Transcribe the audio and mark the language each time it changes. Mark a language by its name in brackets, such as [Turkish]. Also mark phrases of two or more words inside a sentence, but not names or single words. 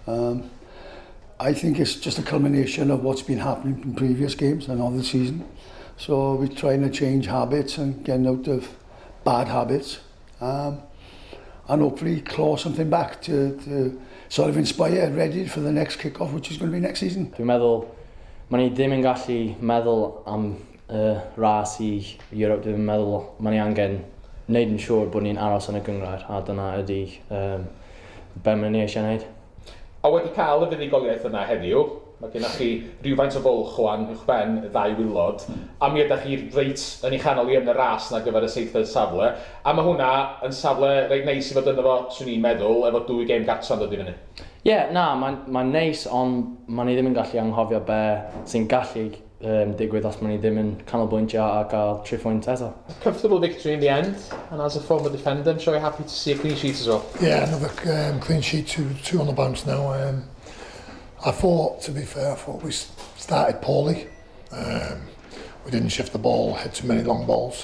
[English] I think it's just a culmination of what's been happening in previous games and on the season. So we're trying to change habits and getting out of bad habits. And hopefully claw something back to sort of inspire, ready for the next kick-off, which is going to be next season. [Welsh] Dwi'n meddwl, ma'n i ddim yn gallu meddwl am ras I Europe. Dwi'n meddwl ma'n i angen wneud yn siŵr bod ni'n aros yn y gynghrair, a dyna ydy be ma'n i eisiau wneud. A wedi cael y fuddugoliaeth yna heddiw, mae gennych chi rhywfaint o fwlch wan uwchben y 2 wilod, a mi ydych chi reit yn ei chanol I yn y ras na gyfer y 7th safle, a mae hwnna yn safle reit neis I fod yno fo, swn i'n meddwl, efo 2 gêm gartra'n dod I fyny. Mae'n neis, ond ma'n i ddim yn gallu anghofio be sy'n gallu digwydd os ma'n i ddim yn canolbwyntio a gael 3 pwynt eto. [English] Comfortable victory in the end, and as a former defender, I'm sure you're happy to see a clean sheet as well. Yeah, another clean sheet, two on the bounce now. I thought, to be fair, we started poorly. We didn't shift the ball, had too many long balls.